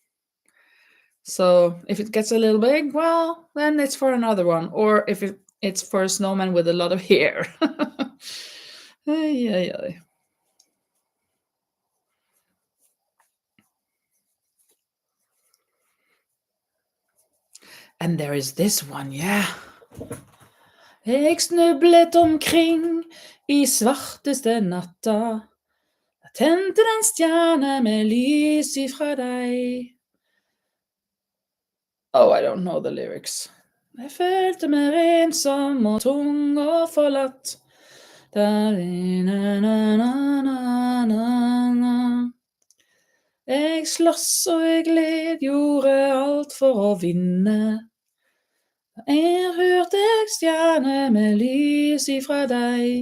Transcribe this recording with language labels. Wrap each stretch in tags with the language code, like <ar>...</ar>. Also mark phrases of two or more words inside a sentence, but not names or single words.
<en>So if it gets a little big, well, then it's for another one. Or if it's for a snowman with a lot of hair. Ay, ay, ay. And there is this one, yeah.</en> <no>Jeg snublet omkring I svarteste natta. Jeg tente en stjerne med lys ifra deg.</no> <en>Oh, I don't know the lyrics.</en> <no>Jeg følte meg ensom og tung og forlatt. Jeg slåss og jeg led, gjorde alt for å vinne. Jeg hørte stjerne med lys ifra deg.</no>